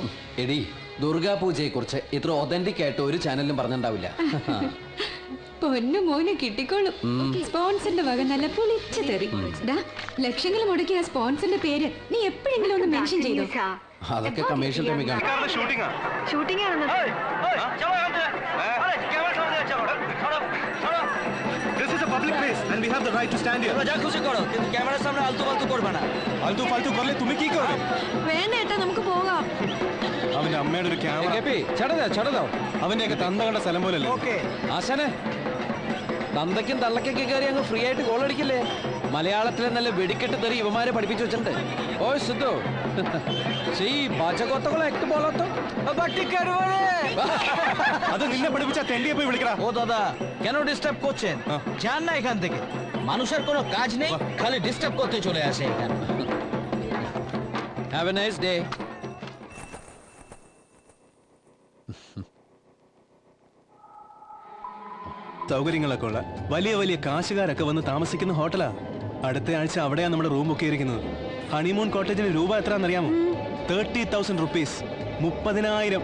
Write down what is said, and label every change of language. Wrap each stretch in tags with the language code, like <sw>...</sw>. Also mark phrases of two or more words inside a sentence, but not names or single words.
<ml>എടി ദുർഗാ പൂജയെ കുറിച്ച് ഇത്ര ഒതന്റിക് ആയിട്ട് ഒരു ചാനലിലും പറഞ്ഞിട്ടുണ്ടാവില്ല. പൊന്നു മോനെ കിട്ടിക്കോളും. സ്പോൺസറിന്റെ വക നല്ല പൊളിച്ചു തെറി. ലക്ഷങ്ങൾ മുടക്കിയ സ്പോൺസറിന്റെ പേര് നീ എപ്പോഴെങ്കിലും ഒന്ന് മെൻഷൻ ചെയ്തോ? അതൊക്കെ</ml> <en>commercial time.</en> <ml>ഷൂട്ടിംഗ് ആണെന്ന്.</ml> <en>This is a public place and we have the right to stand here.</en> <bn>যা খুশি করো, কিন্তু ক্যামেরার সামনে আলতু ফালতু করবে না। আলতু ফালতু করলে তুমি কি করবে?</bn> <ml>വേണ്ട ഏട്ടാ നമുക്ക് പോകാം. അവന്റെ അമ്മയുടെ ഒരു ക്യാമറ അവന്റെയൊക്കെ തന്ത കണ്ട സ്ഥലം പോലല്ലേ. ആശാനെ തന്തയ്ക്കും തള്ളക്കൊക്കെ കയറി അങ്ങ് ഫ്രീ ആയിട്ട് ഗോൾ അടിക്കില്ലേ? മലയാളത്തിലെ നല്ല വെടിക്കെട്ട് തെറി ഇവന്മാരെ പഠിപ്പിച്ചു വെച്ചിട്ടുണ്ട്. ഓ സിദ്ധു അത് നിന്നെ പഠിപ്പിച്ച തെണ്ടിയെ പോയി വിളിക്കടാ.</ml> <bn>ও দাদা কেন ডিস্টার্ব করছেন? যান না এখান থেকে। মানুষের কোনো কাজ নেই, খালি ডিস্টার্ব করতে চলে আসে এখানে।</bn> <en>Have a nice day.</en> <ml>സൗകര്യങ്ങളൊക്കെ ഉള്ള വലിയ വലിയ കാശുകാരൊക്കെ വന്ന് താമസിക്കുന്ന ഹോട്ടലാ. അടുത്ത ആഴ്ച അവിടെയാണ് നമ്മുടെ റൂം ഒക്കെ ഇരിക്കുന്നത്.</ml> <en>honeymoon cottage</en> <ml>രൂപ എത്രയാണെന്നറിയാമോ?</ml> <en>30,000 rupees. 30,000.</en>